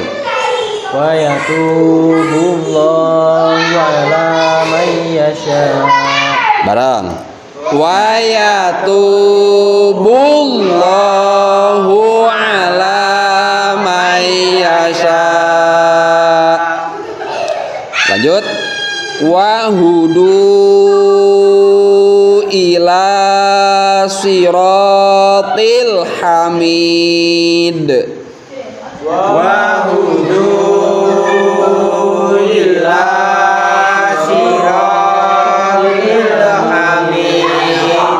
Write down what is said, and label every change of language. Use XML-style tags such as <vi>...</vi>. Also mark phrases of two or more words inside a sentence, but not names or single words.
<ar>ويتوب الله على من يشاء.</ar> <id>Bareng.</id> <ar>ويتوب الله على من يشاء.</ar> <id>Lanjut.</id> <ar>وهدوا إلى صراط الحميد. وهدوا إلى صراط الحميد.</ar>